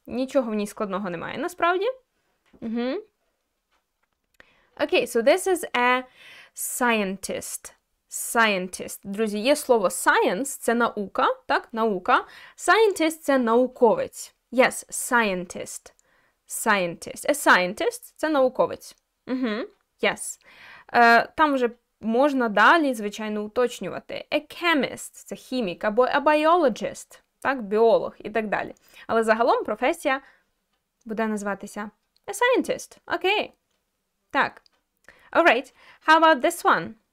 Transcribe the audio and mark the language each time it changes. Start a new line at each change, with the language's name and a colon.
Ukrainian: Нічого в ній складного немає, насправді.
English: Okay, so this is a scientist. Scientist.
Ukrainian: Друзі, є слово science, це наука, так? Наука. Scientist – це науковець.
English: Yes, scientist. Scientist. A scientist –
Ukrainian: це науковець.
English: Yes.
Ukrainian: Там вже можна далі, звичайно, уточнювати. A chemist – це хімік, або a biologist, так, біолог і так далі. Але загалом професія буде називатися a scientist. Окей. Так.
English: Alright. How about this one?